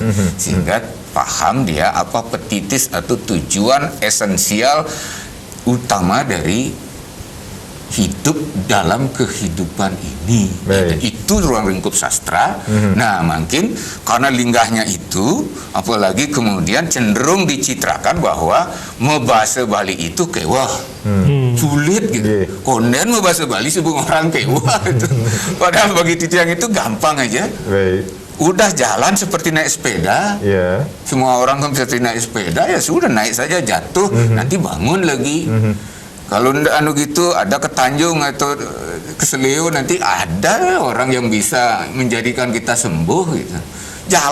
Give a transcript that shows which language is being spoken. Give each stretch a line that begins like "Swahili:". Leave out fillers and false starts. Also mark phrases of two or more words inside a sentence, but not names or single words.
Indonesian: Sehingga paham dia apa petitis atau tujuan esensial utama dari hidup dalam kehidupan ini. Itu ruang lingkup sastra. Nah, mungkin karena linggahnya itu, apalagi kemudian cenderung dicitrakan bahwa membahasa Bali itu kewah, sulit gitu. Konden membahasa Bali sebelum orang kewah itu. Padahal bagi Titiang itu gampang aja. Udah jalan seperti naik sepeda. Semua orang kan seperti naik sepeda, ya sudah naik saja, jatuh, nanti bangun lagi. Kalau anu gitu ada ke Tanjung atau ke Seleo, nanti ada orang yang bisa menjadikan kita sembuh gitu.